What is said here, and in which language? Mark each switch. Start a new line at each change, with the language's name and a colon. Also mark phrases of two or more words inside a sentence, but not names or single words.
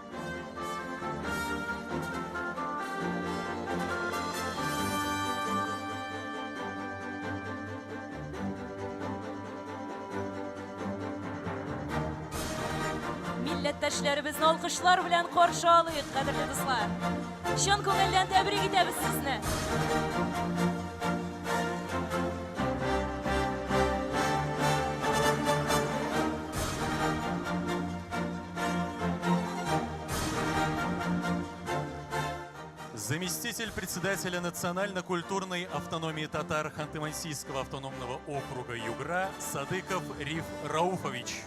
Tatar: Милләттәшләребезне алкышлар белән каршы алыйк, кадерле дуслар. Чын күңелдән тәбрик итәбез сезне.
Russian: Заместитель председателя национально-культурной автономии татар Ханты-Мансийского автономного округа Югра Садыков Риф Рауфович.